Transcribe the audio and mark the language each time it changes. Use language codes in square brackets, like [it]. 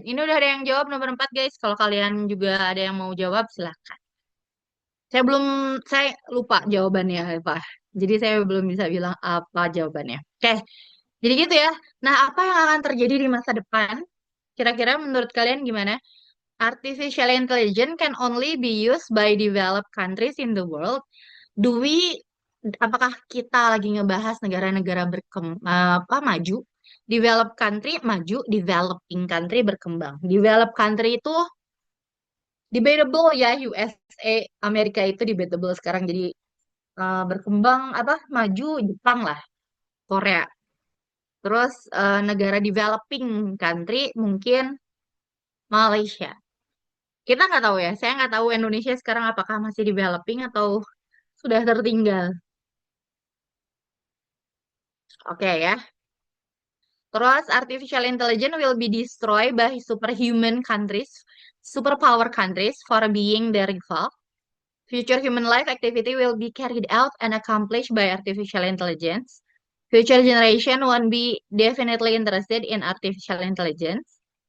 [id] Ini udah ada yang jawab nomor 4 guys. Kalau kalian juga ada yang mau jawab, silahkan. Saya belum, saya lupa jawabannya, Pak. Jadi saya belum bisa bilang apa jawabannya. Oke, jadi gitu ya. Nah, apa yang akan terjadi di masa depan? Kira-kira menurut kalian gimana? [en] Artificial intelligence can only be used by developed countries in the world. Do we, [id] apakah kita lagi ngebahas negara-negara apa, maju? [en] Developed country maju, developing country berkembang. [id] Developed country itu debatable ya, USA, Amerika itu debatable sekarang jadi berkembang apa maju Jepang lah, Korea. Terus negara developing country mungkin Malaysia. Kita nggak tahu ya. Saya nggak tahu Indonesia sekarang apakah masih developing atau sudah tertinggal. Oke ya. Terus [en] artificial intelligence will be destroyed by superhuman countries, superpower countries for being their rival. Future human life activity will be carried out and accomplished by artificial intelligence. Future generation won't be definitely interested in artificial intelligence.